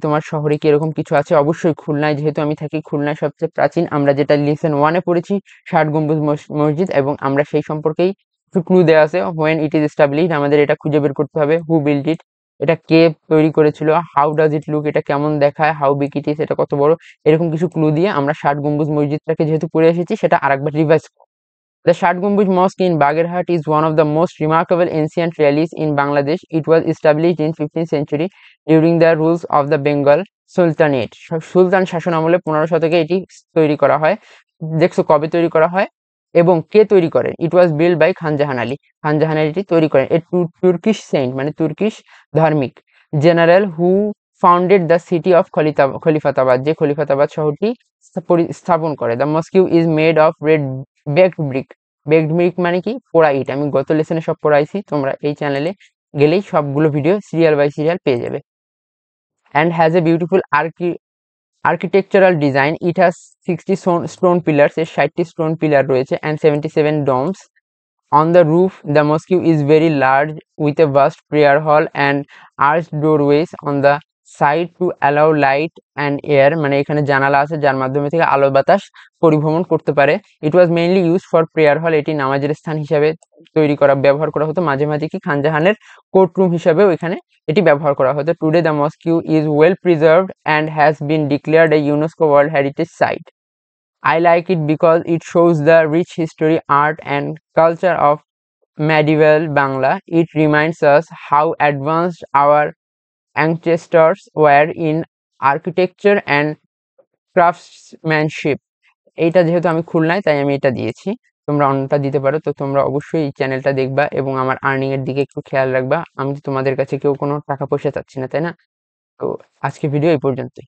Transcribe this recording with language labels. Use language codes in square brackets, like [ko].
[bn] তোমার শহরে কি এরকম কিছু আছে? অবশ্যই খুলনায়, যেহেতু আমি থাকি খুলনায় সবচেয়ে প্রাচীন, আমরা যেটা লেসন 1-এ পড়েছি, 60 গম্বুজ মসজিদ, এবং আমরা সেই সম্পর্কেই একটু ক্লু দেওয়া আছে। [en] when it is established, [bn] আমাদের এটা খুঁজে বের করতে হবে। [en] who build it, [bn] এটা কে তৈরি করেছিল? [en] how does it look, [bn] এটা কেমন দেখায়? [en] how big it is, [bn] এটা কত বড়? এরকম কিছু ক্লু দিয়ে আমরা 60 গম্বুজ মসজিদটাকে যেহেতু পড়ে এসেছি সেটা আরেকবার revise. [en] The Shat Gumbuj Mosque in Bagherhat is one of the most remarkable ancient relics in Bangladesh. It was established in 15th century during the rules of the Bengal Sultanate. [bn] সুলতান শাসন আমলে 15 শতকে এটি তৈরি করা হয়। দেখছো কবে তৈরি করা হয় এবং কে তৈরি করেন? [en] It was build by Khan Jahan Ali. [bn] খান জাহান আলী এটি তৈরি করেন। [en] a Turkish saint, [bn] মানে তুর্কিশ ধার্মিক [en] general who founded the city of Khalifatabad, [bn] যে খলিফাতাবাদ শহরটি স্থাপন করে। [en] The mosque is made of red baked brick. [bn] Baked brick মানে কি? পোড়া ইট। আমি গত লেসনে সব পড়াইছি, তোমরা এই চ্যানেলে গেলেই সবগুলো ভিডিও সিরিয়াল বাই সিরিয়াল পেয়ে যাবে। [en] And has a beautiful architectural design. It has 60 stone pillars, [bn] এর 60টি স্টোন পিলার রয়েছে, [en] And 77 domes. On the roof, the mosque is very large with a vast prayer hall and arched doorways on the side to allow light and air, [bn] মানে এখানে জানালা আছে যার মাধ্যমে থেকে আলো বাতাস পরিভ্রমণ করতে পারে। [en] It was mainly used for prayer hall, [bn] এটি নামাজের স্থান হিসাবে ব্যবহার করা হতো। মাঝে মাঝে কি খানজাহানের কোর্ট রুম হিসাবেও এখানে এটি ব্যবহার করা হতো। [en] Today the mosque is well preserved and has been declared a UNESCO World Heritage Site. I like it because it shows the rich history, art and culture of medieval Bangla. It reminds us how advanced our ancestors were in architecture and craftsmanship. [bn] এইটা যেহেতু আমি খুলনায় তাই আমি এটা দিয়েছি, তোমরা অন্যটা দিতে পারো। তো তোমরা অবশ্যই এই চ্যানেলটা দেখবা এবং আমার আর্নিং এর দিকে একটু খেয়াল রাখবা। আমি তো তোমাদের কাছে কেউ কোনো টাকা পয়সা চাচ্ছি না, তাই না? তো আজকে ভিডিও এই পর্যন্তই।